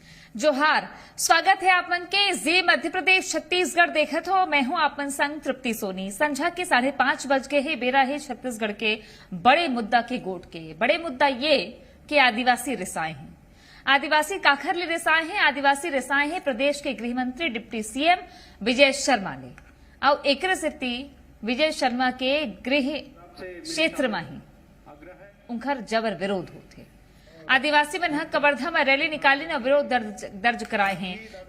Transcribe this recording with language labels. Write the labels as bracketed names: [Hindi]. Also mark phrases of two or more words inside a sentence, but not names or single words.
[Chhattisgarhi] जोहार, स्वागत है आपमन के जी मध्य प्रदेश छत्तीसगढ़ देखत हो। मैं हूं आपमन संग तृप्ति सोनी। संझा के 5:30 बज गए है। बेरा है छत्तीसगढ़ के बड़े मुद्दा के गोट के। बड़े मुद्दा ये कि आदिवासी रिसाए हैं। आदिवासी काखर ले रिसाए हैं। आदिवासी रिसाए हैं प्रदेश के गृह मंत्री [English] deputy CM [Chhattisgarhi] विजय शर्मा ने। और एक स्थिति विजय शर्मा के गृह क्षेत्र में ही उनकर जबर विरोध होते। आदिवासी मन कवर्धा में रैली निकाली और विरोध दर्ज कराए हैं।